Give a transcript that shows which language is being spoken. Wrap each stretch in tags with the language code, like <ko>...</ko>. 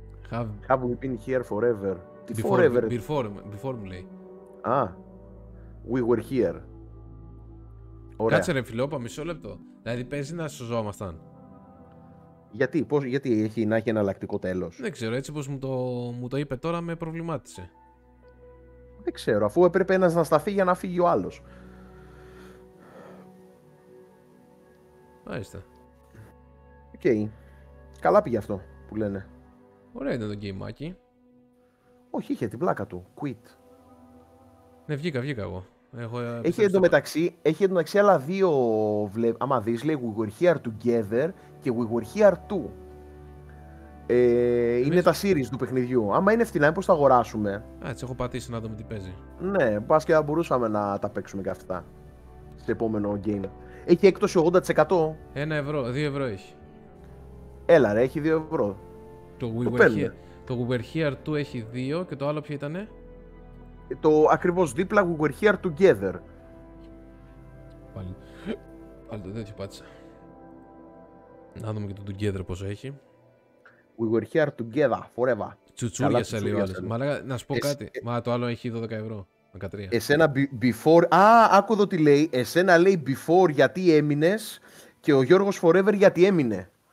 <en>Have we been here forever?</en> <el>Τι forever? Before μου λέει. Α,</el> <en>we were here.</en> <el>Ωραία. Κάτσε ρε φιλόπα, μισό λεπτό. Δηλαδή παίζει να σωζόμασταν. Γιατί έχει να έχει εναλλακτικό τέλος? Δεν ξέρω, έτσι πως μου το είπε τώρα με προβλημάτισε. Δεν ξέρω, αφού έπρεπε ένας να σταθεί για να φύγει ο άλλος. Μάλιστα. Οκ. Καλά πήγε αυτό που λένε. Ωραία ήταν το γκέιμάκι. Όχι, είχε την πλάκα του. Quit. Ναι, βγήκα εγώ. Έχει εντωμεταξύ άλλα δύο. Άμα δεις, λέει We were here together και We were here too. Είναι τα series του παιχνιδιού. Άμα είναι φτηνά, πώς θα αγοράσουμε? Α, έτσι έχω πατήσει να δούμε τι παίζει. Ναι, πας και θα μπορούσαμε να τα παίξουμε και αυτά. Στο επόμενο game. Έχει έκπτωση 80%. 1 ευρώ, 2 ευρώ έχει. Έλα ρε, έχει 2 ευρώ. Το We Were Here 2 έχει 2 και το άλλο ποιο ήτανε? Το ακριβώς δίπλα We Were Here Together. Πάλι το τέτοιο πάτησα. Να δούμε και το Together πόσο έχει.</el> <en>We Were Here Together Forever.</en> <el>Τσουτσούρια σε λίγο άλλες. Μα να σου πω κάτι. Μα το άλλο έχει 12 ευρώ. 13. Εσένα before. Άκου εδώ τι λέει. Εσένα λέει before γιατί έμεινες και ο Γιώργος Forever γιατί έμεινε.</el>